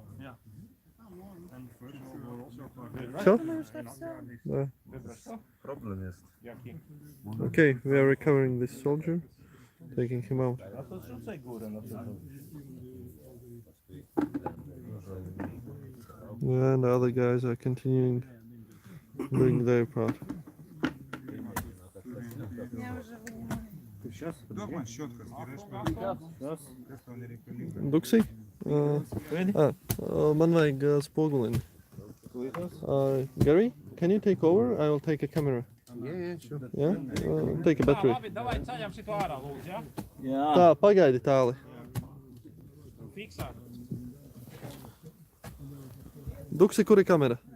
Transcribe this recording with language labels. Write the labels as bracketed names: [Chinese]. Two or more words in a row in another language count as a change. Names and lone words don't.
[English] So, okay, we are recovering this soldier, taking him out. And the other guys are continuing doing their part. [Latvian] Duksi? Man vajag spogulini. [English] Gary, can you take over? I will take a camera. Yeah, sure. Yeah? Take a battery. [Latvian] Jā. Tā, pagaidi tāli. Duksi, kur ir kamera?